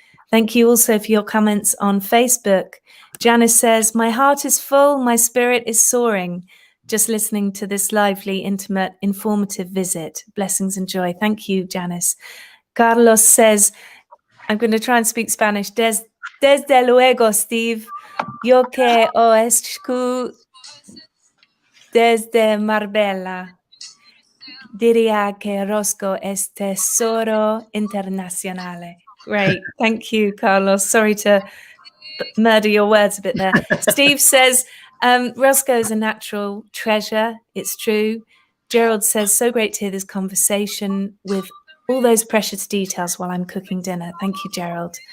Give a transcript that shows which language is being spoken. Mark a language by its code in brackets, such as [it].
[en] Thank you also for your comments on Facebook. Janice says, my heart is full, my spirit is soaring. Just listening to this lively, intimate, informative visit. Blessings and joy. Thank you, Janice. Carlos says, I'm going to try and speak Spanish. [es] Desde luego, Steve. Yo que os escucho desde Marbella. Diría que Roscoe es tesoro internacional. [en] Great. Thank you, Carlos. Sorry to murder your words a bit there. Steve says, Roscoe is a natural treasure. It's true. Gerald says, so great to hear this conversation with all those precious details while I'm cooking dinner. Thank you, Gerald.